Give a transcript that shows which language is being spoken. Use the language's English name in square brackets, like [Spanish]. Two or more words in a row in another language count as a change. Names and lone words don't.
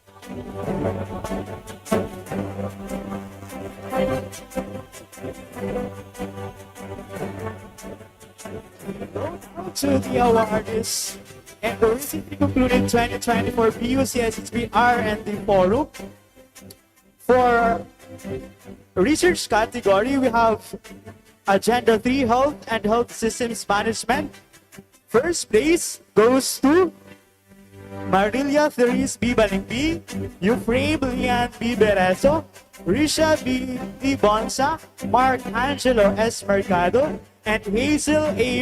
[English] To the awardees and the recently concluded 2024 PUCSSB R&D Forum. For research category, we have Agenda 3 Health and Health Systems Management. First place goes to Marilia Therese B. Balingbi, Euphrame Lian B. Bereso, Risha B. Bonsa, Mark Angelo S. Mercado, and Hazel A.